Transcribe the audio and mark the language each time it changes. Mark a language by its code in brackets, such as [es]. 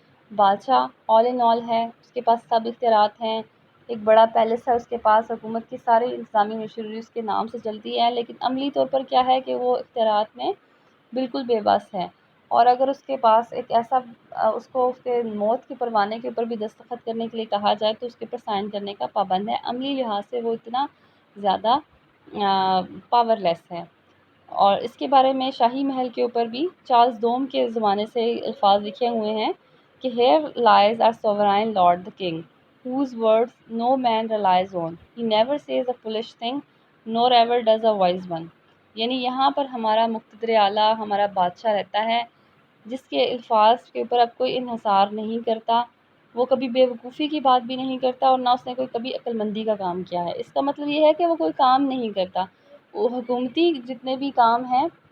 [ur] بادشاہ آل ان آل ہے، اس کے پاس سب اختیارات ہیں، ایک بڑا پیلس ہے اس کے پاس، حکومت کی ساری انتظامی مشینری اس کے نام سے چلتی ہے، لیکن عملی طور پر کیا ہے کہ وہ اختیارات میں بالکل بے بس ہے۔ اور اگر اس کے پاس ایک ایسا اس کو اس کے موت کے پروانے کے اوپر بھی دستخط کرنے کے لیے کہا جائے تو اس کے اوپر سائن کرنے کا پابند ہے۔ عملی لحاظ سے وہ اتنا زیادہ پاور لیس ہے۔ اور اس کے بارے میں شاہی محل کے اوپر بھی چارلز دوم کے زمانے سے الفاظ لکھے ہوئے ہیں کہ [en] here lies our sovereign lord the king, whose words no man relies on. He never says a foolish thing, nor ever does a wise one. [ur] یعنی یہاں پر ہمارا مقتدر اعلیٰ، ہمارا بادشاہ رہتا ہے، جس کے الفاظ کے اوپر اب کوئی انحصار نہیں کرتا، وہ کبھی بے وقوفی کی بات بھی نہیں کرتا، اور نہ اس نے کوئی کبھی عقل مندی کا کام کیا ہے۔ اس کا مطلب یہ ہے کہ وہ کوئی کام نہیں کرتا، وہ حکومتی جتنے بھی کام ہیں